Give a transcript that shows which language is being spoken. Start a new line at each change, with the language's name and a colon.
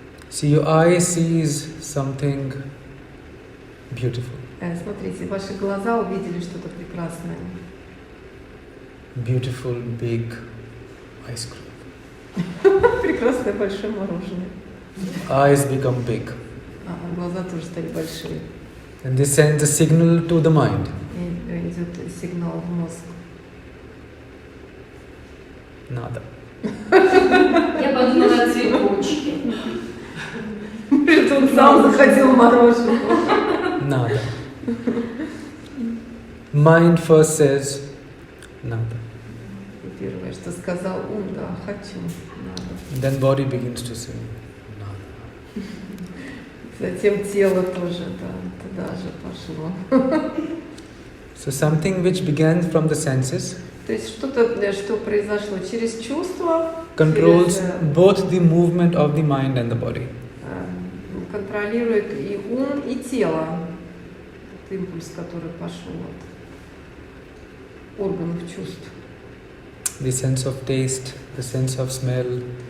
English: See, your eye sees something beautiful.
Russian: Смотрите, ваши глаза увидели что-то прекрасное.
English: Beautiful big ice cream.
Russian: Прекрасное большое мороженое.
English: Eyes become big.
Russian: Глаза тоже стали большие.
English: And this sends a signal to the mind.
Russian: И идет сигнал в мозг. Nada. Я подумала о цветочке. Он сам захотел мороженое. Nada.
English: Mind first says, nada.
Russian: И первое, что сказал ум, да, хочу, надо.
English: And then body begins to say, nada.
Russian: Затем тело тоже, да, туда же пошло.
English: So something which began from the senses
Russian: То есть что-то, что произошло через чувства,
English: controls
Russian: через,
English: both the movement of the mind and the body.
Russian: контролирует и ум, и тело. Это импульс, который пошел от органов чувств.
English: The sense of taste, the sense of smell,